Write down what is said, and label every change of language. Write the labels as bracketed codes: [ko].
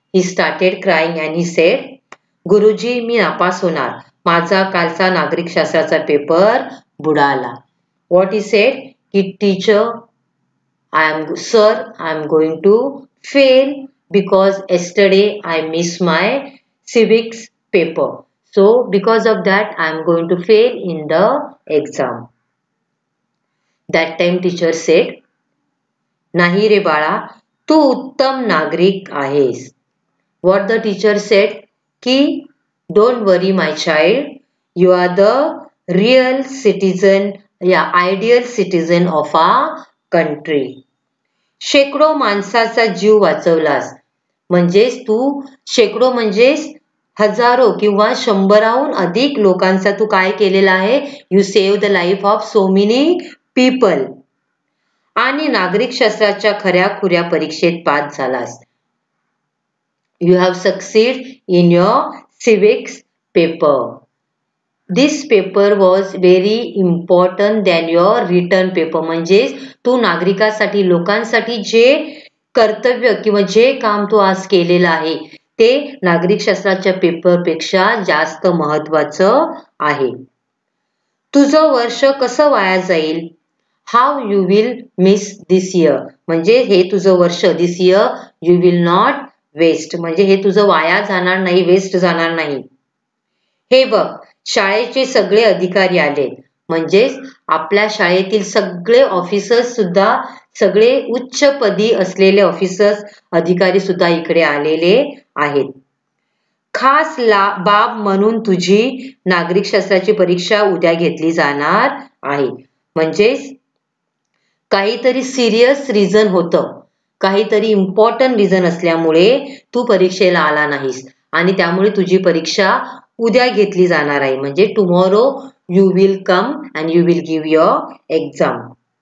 [en] he started crying and he said, [mr] गुरुजी मी नापास होणार. माझा कालचा नागरिक शास्त्राचा पेपर बुडाला. [en] What he said की teacher I am going to fail because yesterday I missed my civics paper. So because of that I am going to fail in the exam. That time teacher said, [mr] नाही रे बाळा, तू उत्तम नागरिक आहेस. [en] What the teacher said की don't worry my child, you are the real citizen, ideal citizen of our country. [mr] शेकडो माणसाचा जीव वाचवलास. म्हणजेच तू शेकडो म्हणजेच हजारो किंवा 100हून अधिक लोकांचा तू काय केलेला आहे. [en] You save the life of so many people. [mr] आणि नागरिक शास्त्राच्या खऱ्या खुऱ्या परीक्षेत पास झालास. [en] You have succeed in your civics paper. This paper was very important than your written paper. [mr] म्हणजेच तू नागरिकासाठी लोकांसाठी जे कर्तव्य किंवा जे काम तू आज केलेलं आहे ते नागरिक शास्त्राच्या पेपरपेक्षा जास्त महत्वाचं आहे. तुझं वर्ष कसं वाया जाईल. [en] How you will miss this year. [mr] म्हणजे हे तुझं वर्ष [en] This year you will not waste. [mr] म्हणजे हे तुझं वाया जाणार नाही, वेस्ट जाणार नाही. हे बघ शाळेचे सगळे अधिकारी आले. म्हणजेच आपल्या शाळेतील सगळे ऑफिसर्स सुद्धा, सगळे उच्च पदी असलेले ऑफिसर्स अधिकारी सुद्धा इकडे आलेले आहेत. खास बाब म्हणून तुझी नागरिक शास्त्राची परीक्षा उद्या घेतली जाणार आहे. म्हणजेच काहीतरी सिरियस रिझन होतं, काहीतरी इम्पॉर्टंट रिझन असल्यामुळे तू परीक्षेला आला नाहीस आणि त्यामुळे तुझी परीक्षा उद्या घेतली जाणार आहे. [en] म्हणजे tomorrow you will come and you will give your exam.